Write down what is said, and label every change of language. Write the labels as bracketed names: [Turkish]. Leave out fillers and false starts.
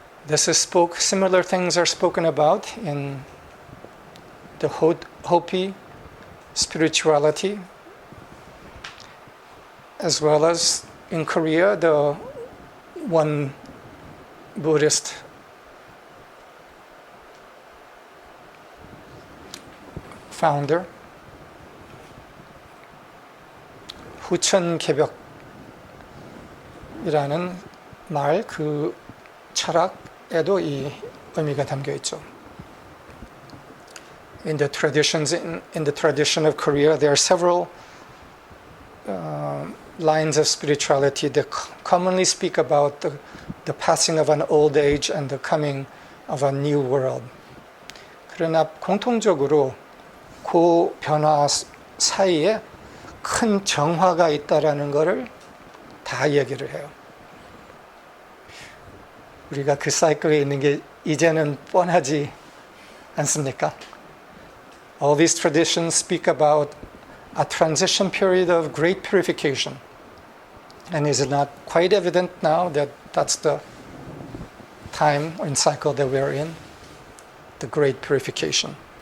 [English] Similar things are spoken about in the Hopi spirituality, as well as in Korea, the one Buddhist [Korean] founder, 후천개벽이라는 말, 그 철학에도 이 의미가 담겨 있죠. [English] In the tradition of Korea, there are several lines of spirituality that commonly speak about the passing of an old age and the coming of a new world. [Korean] 그러나 공통적으로 그 변화 사이에 큰 정화가 있다라는 것을 다 얘기를 해요. 우리가 그 사이클에 있는 게 이제는 뻔하지 않습니까? [English] All these traditions speak about a transition period of great purification. And is it not quite evident now that that's the time and cycle that we're in? The great purification.